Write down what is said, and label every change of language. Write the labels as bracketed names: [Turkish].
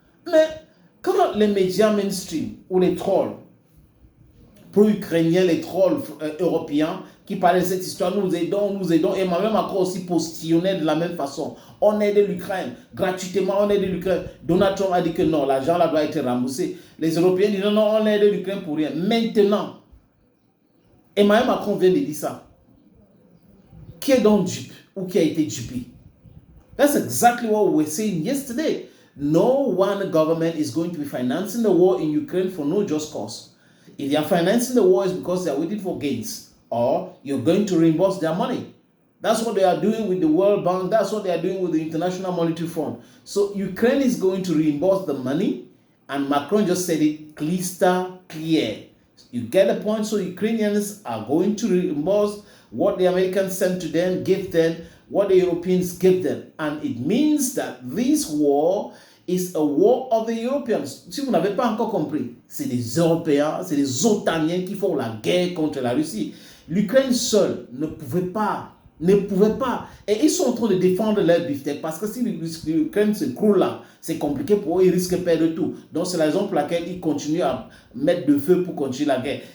[French] Mais quand les médias mainstream ou les trolls pro-ukrainiens, les trolls européens qui parlaient de cette histoire, nous aidons, et Emmanuel Macron aussi postillonnait de la même façon. On aide l'Ukraine, gratuitement, on aide l'Ukraine. Donald Trump a dit que non, l'argent là doit être remboursé. Les Européens disent non, on aide l'Ukraine pour rien. Maintenant, Emmanuel Macron vient de dire ça. Qui est donc dupe ou qui a été dupé? [English] That's exactly what we were saying yesterday. No one government is going to be financing the war in Ukraine for no just cause. If they are financing the war, it's because they are waiting for gains. or you're going to reimburse their money. That's what they are doing with the World Bank. That's what they are doing with the International Monetary Fund. So Ukraine is going to reimburse the money, and Macron just said it crystal clear. You get the point? So Ukrainians are going to reimburse what the Americans sent to them, give them, what the Europeans give them. And it means that this war is a war of the Europeans. [French] Si vous n'avez pas encore compris, c'est les Européens, c'est les Otaniens qui font la guerre contre la Russie. L'Ukraine seule ne pouvait pas. Et ils sont en train de défendre leur beefsteak parce que si l'Ukraine se croule là, c'est compliqué pour eux, ils risquent de perdre tout. Donc c'est la raison pour laquelle ils continuent à mettre le feu pour continuer la guerre.